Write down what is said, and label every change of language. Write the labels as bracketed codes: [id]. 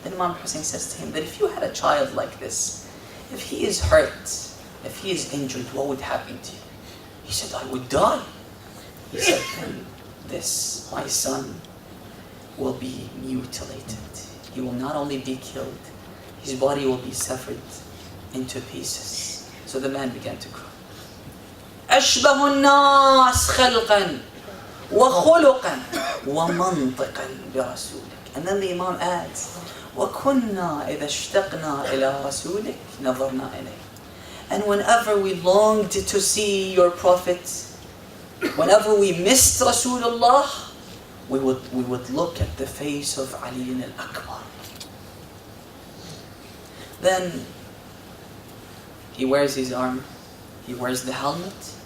[en] Then Imam Hussein says to him that if you had a child like this, if he is hurt, if he is injured, what would happen to you? He said, I would die. He said, then this, my son, will be mutilated. He will not only be killed, his body will be severed into pieces. So the man began to cry. [ar] أشبه الناس خلقا وخلقا ومنطقا برسولك. [en] And then the Imam adds, [ar] وكنا إذا اشتقنا إلى رسولك نظرنا إليه. [en] And whenever we longed to see your Prophet, whenever we missed Rasulullah, we would look at the face of Ali al-Akbar. Then he wears his armor, he wears the helmet.